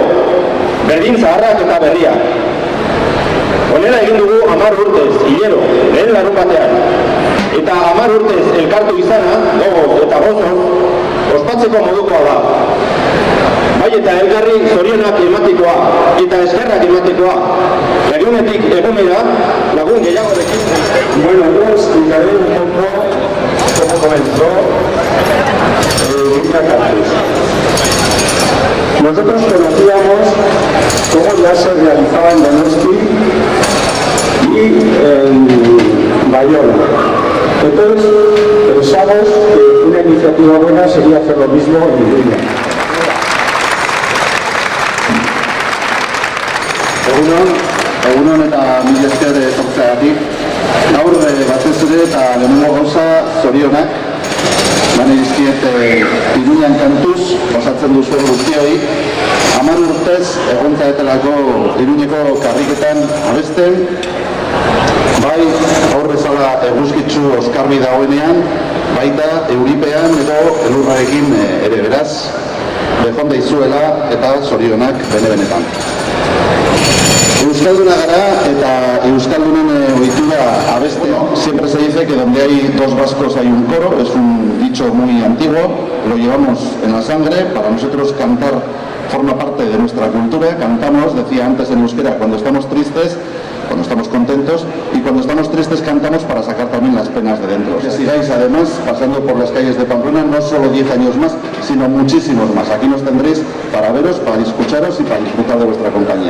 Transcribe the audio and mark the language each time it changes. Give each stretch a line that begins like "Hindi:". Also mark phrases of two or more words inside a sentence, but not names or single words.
Basque: Berdin zaharrak eta berriak. Honela egin dugu 10 urtez, hilero, lehen larun batean. Eta 10 urtez elkartu izana, gogoz eta gozoz, ospatzeko modukoa da. Bai eta elkarri zorionak ematekoa eta eskerrak ematekoa. Egunetik egunera, lagun gehiagorekin.
Spanish: Bueno, yo explicaré un poco cómo comenzó Villa Cantus. Nosotros conocíamos cómo ya se realizaba en Donosti y en Bayona. Entonces pensamos que una iniciativa buena sería hacer lo mismo en Villa.
Basque: Egunon eta mila esker etortzeagatik. Gaur batez ere eta lehenengo gauza zorionak. Bane dizkiet Iruñan Kantuz, osatzen duzuen guztioi. 10 urtez egon zaretelako Iruñeko karriketan abesten. Bai, gaur bezala eguzkitzu oskarbi dagoenean, baita euripean edo elurrarekin ere beraz. Bejon daizuela eta zorionak bene-benetan. Euskalduna gara eta euskaldunen ohitura abeste.
Spanish: Siempre se dice que donde hay 2 vascos hay un coro, es un dicho muy antiguo, lo llevamos en la sangre. Para nosotros cantar forma parte de nuestra cultura. Cantamos, decía antes en euskera, cuando estamos tristes, cuando estamos contentos, y cuando estamos tristes cantamos para sacar también las penas de dentro. Que sigáis además pasando por las calles de Pamplona, no solo 10 años más, sino muchísimos más. Aquí nos tendréis para veros, para escucharos y para disfrutar de vuestra compañía.